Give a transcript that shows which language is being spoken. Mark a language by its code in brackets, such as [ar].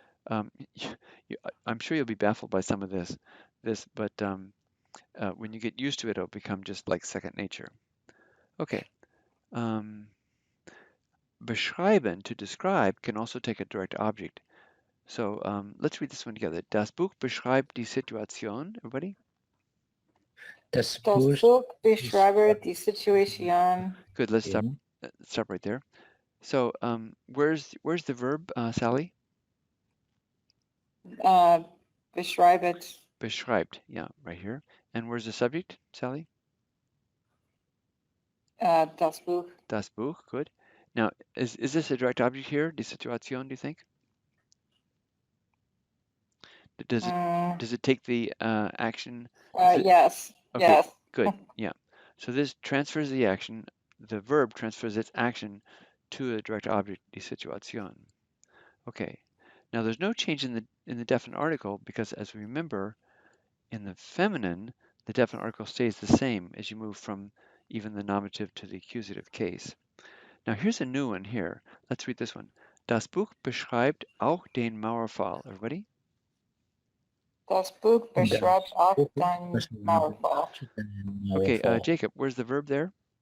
[en] I'm sure you'll be baffled by some of this, but when you get used to it, it'll become just like second nature. Okay. Beschreiben, to describe, can also take a direct object. So let's read this one together. [de] Das Buch beschreibt die Situation. [en] Everybody? [de] Das Das Buch Buch beschreibt die Situation. [en] Good. Let's stop right there. So where's the verb, Sally? [de] Beschreibt. [en] Beschreibt. Yeah, right here. And where's the subject, Sally? [de] Das Buch. Das Buch. Good. [en] Now, is this a direct object here? Die Situation, do you think? Does it take the action? Yes. Okay, yes. good. Yeah. So this transfers the action. The verb transfers its action to a direct object, die Situation. Okay. Now there's no change in the definite article because, as we remember, in the feminine, the definite article stays the same as you move from even the nominative to the accusative case. Now here's a new one here. Let's read this one. [de] Das Buch beschreibt auch den Mauerfall. [en] Everybody? [de] Das Buch beschreibt auch den Mauerfall. [en] Okay, Jacob, where's the verb there?